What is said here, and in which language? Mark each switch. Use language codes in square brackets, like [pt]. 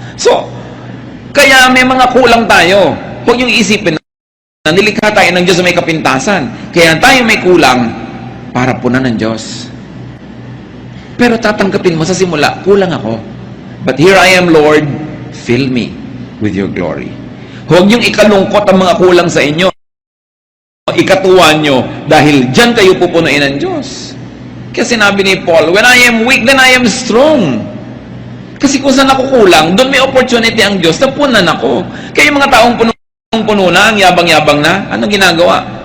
[tl] So, kaya may mga kulang tayo. Huwag yung isipin na nilikha tayo ng Diyos na may kapintasan. Kaya tayo may kulang para punan ng Diyos. Pero tatanggapin mo sa simula, kulang ako. [en] But here I am, Lord, fill me with your glory. [tl] Huwag niyong ikalungkot ang mga kulang sa inyo. Ikatuwa nyo dahil dyan kayo pupunuin ng Diyos. Kaya sinabi ni Paul, [en] when I am weak, then I am strong. [tl] Kasi kung saan ako kulang, doon may opportunity ang Diyos na punan ako. Kaya yung mga taong puno na, ang yabang-yabang na, anong ginagawa?